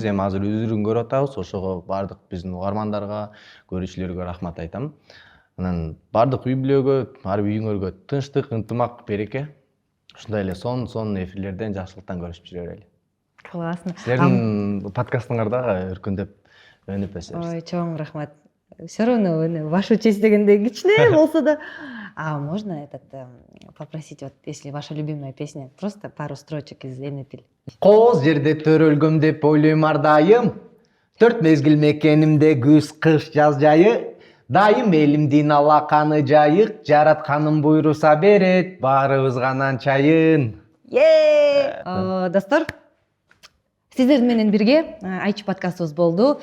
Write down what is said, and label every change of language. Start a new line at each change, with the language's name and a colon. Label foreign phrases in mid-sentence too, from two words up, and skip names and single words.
Kyrgyz: Эми азыр үзүрүн көрүп атабыз. Ошого бардык биздин угармандарга, көрүүчүлөргө рахмат айтам. Анан бардык үй бүлөгө, ар үйүңөргө тынчтык, ынтымак, береке. Ушундай эле сонун эфирлерден, жакшылыктан көрүшүп жүрө берели. Классно. Силердин подкастыңар дагы өркүндөп өнүп өсөбүз. Ой, чоң рахмат.
Russian: Все равно в вашу честь
Kyrgyz: дегенде кичине болсо да.
Russian: А можно попросить, вот если ваша любимая песня, просто пару строчек из Энепил.
Kyrgyz: Кооз жерде төрөлгөм деп ойлойм ар дайым. 4 мезгил мекенимде күз, кыш, жаз жайы. Дайым элимдин алаканы жайык, жаратканым буйруса берет, баарыбызга нан чайын. Достор, сиздер менен бирге Айчи подкастыбыз болду.